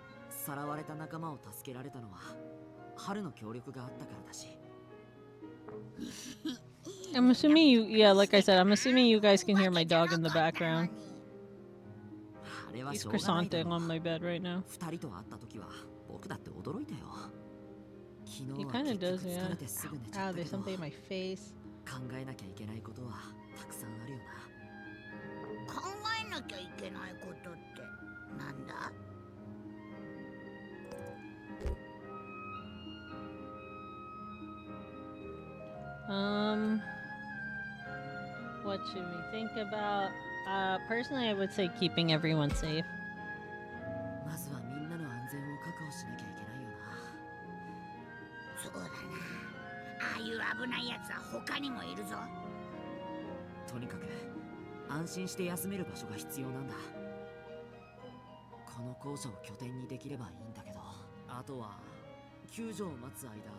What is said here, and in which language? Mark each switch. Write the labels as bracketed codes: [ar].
[ja] さらわれた仲間を助けられたのは春の協力があったからだし [en] I'm assuming you, yeah, like I said, I'm assuming you guys can hear my dog in the background. He's croissanting on my bed right now. He kind of does, yeah. Ow, there's something in my face. [ja] 考えなきゃいけないことはたくさんあるよな。考えなきゃいけないことってなんだ？ [en] What should we think about? Personally, I would say keeping everyone safe. [ja] まずはみんなの安全を確保しなきゃいけないよな。そうだな。ああいう危ないやつは他にもいるぞ。とにかく安心して休める場所が必要なんだ。この校舎を拠点にできればいいんだけど、あとは救助を待つ間。